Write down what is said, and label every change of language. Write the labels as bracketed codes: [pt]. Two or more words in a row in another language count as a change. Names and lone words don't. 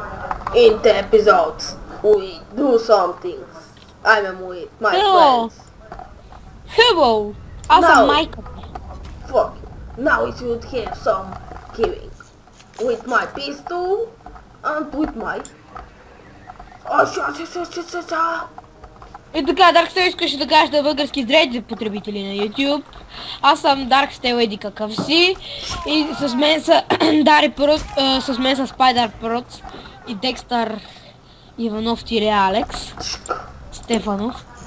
[en] In the episodes, we do some things. I'm with my Hello. friends. Hello, as No. a Michael. Fuck you. Now we should have some killing. With my pistol and with my... [bg] И така, Darkstel искаше да кажа да български зрители потребители на YouTube. Аз съм Darkstel еди какъв си. И с мен са Дари Прот, с мен са Spider Prots и Декстър Иванов Алекс Стефанов.